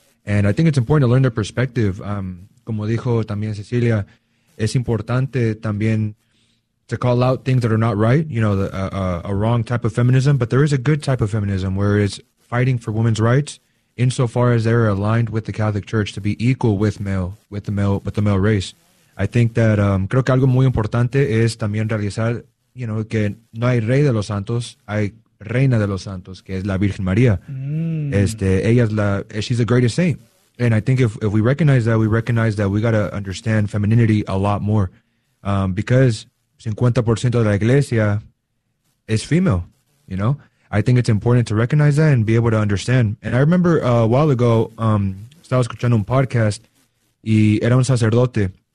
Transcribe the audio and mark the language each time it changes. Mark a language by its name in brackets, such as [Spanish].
[English] And I think it's important to learn their perspective. [Spanish] Como dijo también Cecilia, es importante también [English] to call out things that are not right, you know, a wrong type of feminism, but there is a good type of feminism where it's fighting for women's rights insofar as they're aligned with the Catholic Church to be equal with the male race. I think that, [Spanish] creo que algo muy importante es también realizar, you know, que no hay rey de los santos, hay reina de los santos, que es la Virgen María. [English] She's the greatest saint. And I think if we recognize that, we recognize that we got to understand femininity a lot more. Because 50% [Spanish] de la iglesia [English] is female, you know? I think it's important to recognize that and be able to understand. And I remember a while ago, [Spanish] estaba escuchando un podcast y era un sacerdote.